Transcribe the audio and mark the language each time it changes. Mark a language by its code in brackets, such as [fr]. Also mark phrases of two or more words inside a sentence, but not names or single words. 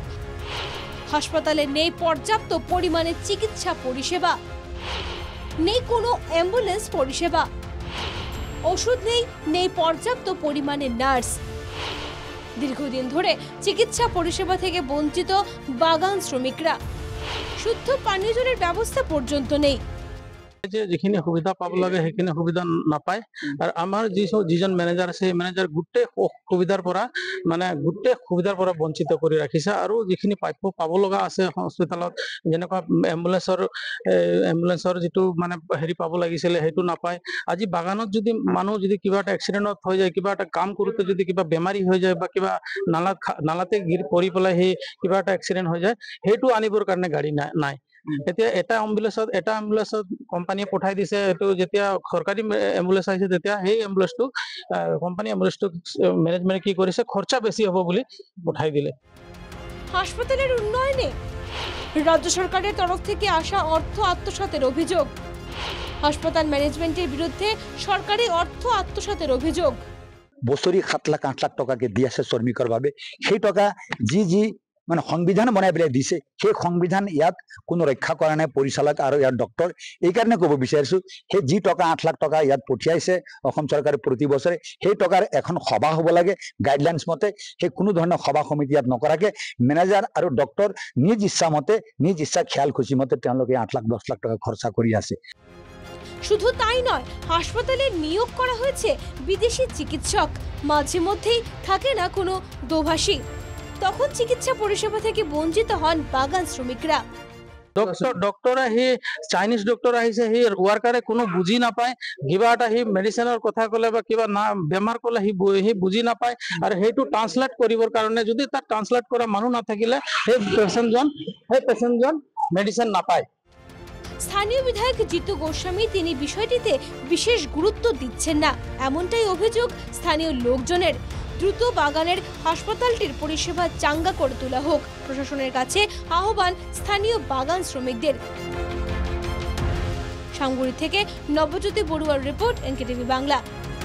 [bn] হাসপাতালে নেই পর্যাপ্ত পরিমাণে চিকিৎসা পরিষেবা, নেই কোনো অ্যাম্বুলেন্স পরিষেবা, ওষুধ নেই পর্যাপ্ত পরিমাণে নার্স। দীর্ঘদিন ধরে চিকিৎসা পরিষেবা থেকে বঞ্চিত বাগান শ্রমিকরা। শুদ্ধ পানীয় জলের ব্যবস্থা পর্যন্ত নেই। [as] যেখানে সুবিধা পাব লাগে সেইখানে সুবিধা নাপায়। আর আমার যিজন মেনেজাৰ আছে সেই মেনেজাৰ গোটেই সুবিধাৰ পৰা বঞ্চিত কৰি ৰাখিছে। আৰু যিখিনি প্ৰাপ্য পাব লগা আছে হস্পিটেলত, যেনেকুৱা এম্বুলেন্সৰ যিটো হেৰি পাব লাগিছিলে সেইটো নাপায়। আজি বাগানত যদি মানুহ যদি কিবা এটা এক্সিডেণ্টত হৈ যায়, কিবা এটা কাম কৰোঁতে যদি কিবা বেমাৰী হৈ যায় বা কিবা নালাতে পৰি পেলাই সেই কিবা এটা এক্সিডেণ্ট হৈ যায়, সেইটো আনিবৰ কাৰণে গাড়ী নাই। এতিয়া এটা এম্বুলেন্সত কোম্পানীয়ে পঠাই দিছে। এইটো যেতিয়া চৰকাৰী এম্বুলেন্স আহিছে তেতিয়া সেই এম্বুলেন্সটোক কোম্পানী এম্বুলেন্সটোক মেনেজমেন্টে কি কৰিছে, খৰচা বেছি হ'ব বুলি পঠাই দিলে। [bn] হাসপাতালের উন্নয়নে রাজ্য সরকারের তরফ থেকে আসা অর্থ আত্মসাতের অভিযোগ। হাসপাতাল ম্যানেজমেন্টের বিরুদ্ধে সরকারি অর্থ আত্মসাতের অভিযোগ। [as] বছৰি 7 লাখ 8 লাখ টকাকে দি আছে শ্ৰমিকৰ বাবে। সেই টকা যি সংবিধান বনাই পেলাই দিছে, সেই সংবিধান ইয়াত কোনো ৰক্ষা কৰা নাই পৰিচালক আৰু ইয়াৰ ডক্টৰ। এই কাৰণে ক'ব বিচাৰিছো, সেই যি টকা 8 লাখ টকা ইয়াত পঠিয়াইছে অসম চৰকাৰে প্ৰতি বছৰে, সেই টকাৰ এখন সভা হ'ব লাগে গাইডলাইনছ মতে। সেই কোনো ধৰণৰ সভা সমিতি ইয়াত নকৰাকে মেনেজাৰ আৰু ডক্টৰ নিজ ইচ্ছা মতে, নিজ ইচ্ছা খেয়াল খুচি মতে তেওঁলোকে 8 লাখ 10 লাখ টকা খৰচা কৰি আছে। [bn] শুধু তাই নয়, হাসপাতালে নিয়োগ করা হয়েছে বিদেশি চিকিৎসক। মাঝে মধ্যেই থাকে না কোনো দোভাষী, তখন চিকিৎসা পরিষেবা থেকে বঞ্চিত হন বাগান শ্রমিকরা। [as] ডক্টৰ আহি চাইনিজ ডক্টৰ আহিছে, সেই ৱাৰ্কাৰে কোনো বুজি নাপায়। কিবা এটা সি মেডিচিনৰ কথা ক'লে বা কিবা বেমাৰ ক'লে সি বুজি নাপায়। আৰু সেইটো ট্ৰান্সলেট কৰিবৰ কাৰণে যদি তাত ট্ৰান্সলেট কৰা মানুহ নাথাকিলে সেই পেচেণ্টজন মেডিচিন নাপায়। [bn] স্থানীয় বিধায়ক জিতু গোস্বামী তিনি বিষয়টিতে বিশেষ গুরুত্ব দিচ্ছেন না, এমনটাই অভিযোগ স্থানীয় লোকজনের। দ্রুত বাগানের হাসপাতালটির পরিষেবা চাঙ্গা করে তোলা হোক। প্রশাসনের কাছে আহ্বান স্থানীয় বাগান শ্রমিকদের। সামগুড়ি থেকে নবজ্যোতি বড়ুয়ার রিপোর্ট, এনকেটিভি বাংলা।